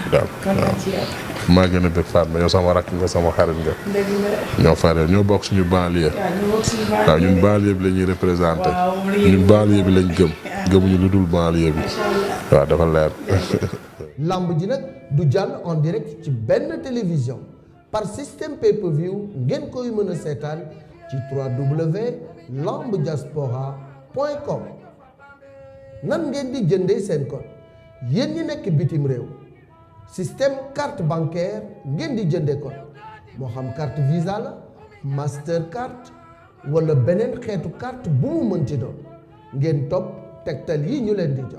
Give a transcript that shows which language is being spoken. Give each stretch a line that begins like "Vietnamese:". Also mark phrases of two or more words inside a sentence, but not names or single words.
Wolof: daal waaw maa gën a bëgg Fatma yow sama rakk nga sama xarit nga ñoo faree ñoo bokk suñu banlieue waaw ñun banlieue bi la ñuy représenté ñun banlieue bi lañ gëmuñu lu dul banlieue bi waaw dafa leer lamb ji nag du jàll
French: en direct
Wolof: ci benn télévision
French: par système
Wolof: pay-per-view ngeen koy mën a seetaan ci www.lambdiaspora.com nan ngeen di jëndee seen code yéen ñi nekk bitim réew
French: système carte bancaire
Wolof: ngeen di jëndee code moo xam carte Visa la Mastercard wala beneen xeetu carte bu mu mënti doon ngeen topp tegtal yi ñu leen di jox.